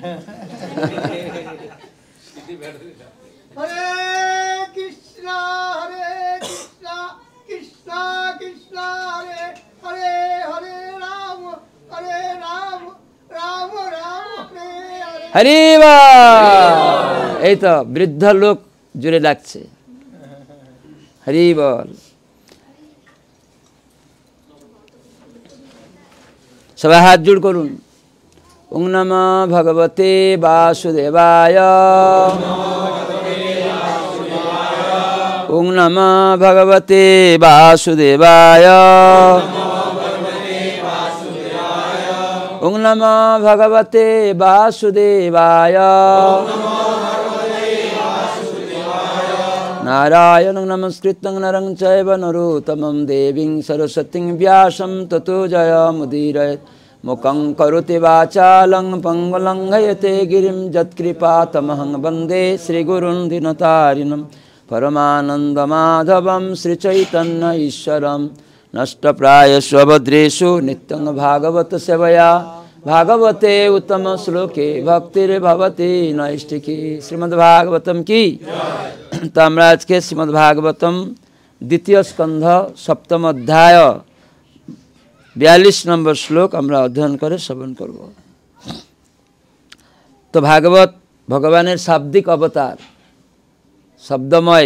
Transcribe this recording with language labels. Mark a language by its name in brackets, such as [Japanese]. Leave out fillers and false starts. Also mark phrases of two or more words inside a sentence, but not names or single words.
[Sanskrit] হরে কৃষ্ণ কৃষ্ণ কৃষ্ণ হরে হরে, হরে রাম রাম রাম হরে হরে। [Bangla] হরি বল। এই তো বৃদ্ধ লোক জুড়ে ডাকছে, হরি বল। সবাই হাত জোড় করুন। [Sanskrit] ওং নমঃ ভগবতে বাসুদেবায়, ওং নমঃ ভগবতে বাসুদেবায়, ওং নমঃ ভগবতে বাসুদেবায়। নারায়ণং নমস্কৃত্যং নরং চৈব নরোত্তমং দেবীং সরস্বতীং ব্যাসং ততো জয়মুদীরয়েৎ। মুখং কरोति वाचालं पंगुलं लंघयते गिरिं यत्कृपातमहं वन्दे श्रीगुरुं दीनतारिणं परमानन्दमाधवं श्रीचैतन्य ईश्वरं। नष्टप्रायेषु अभद्रेषु नित्यं भागवत सेवया, भागवते उत्तम श्लोके भक्तिर्भवति नैष्ठिकी। [Hindi] श्रीमद्भागवतम की। [Bangla] तो আমরা আজকে শ্রীমদ্ভাগবতম দ্বিতীয় স্কন্ধ সপ্তম অধ্যায় 42 নম্বর শ্লোক আমরা অধ্যয়ন করে শ্রবণ করব। তো ভাগবত ভগবানের শাব্দিক অবতার, শব্দময়।